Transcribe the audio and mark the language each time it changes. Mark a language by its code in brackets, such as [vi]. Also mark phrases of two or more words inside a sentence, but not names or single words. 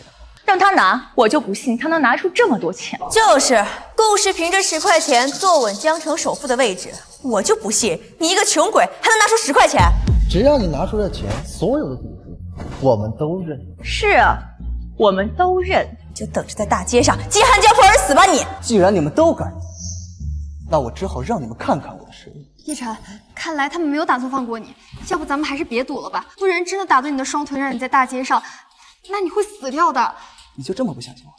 [zh] 讓他拿，我就不信他能拿出這麼多錢。就是，顧氏憑着10塊錢坐穩江城首富的位置，我就不信你一個窮鬼還能拿出10塊錢。只要你拿出了錢，所有的賭注我們都認。是啊，我們都認。就等着在大街上飢寒交迫而死吧你！既然你們都敢，那我只好讓你們看看我的實力。葉晨，看來他們沒有打算放過你，要不咱們還是別賭了吧，不然真的打斷你的雙腿，讓你在大街上，那你會死掉的。你就這麼不相信我？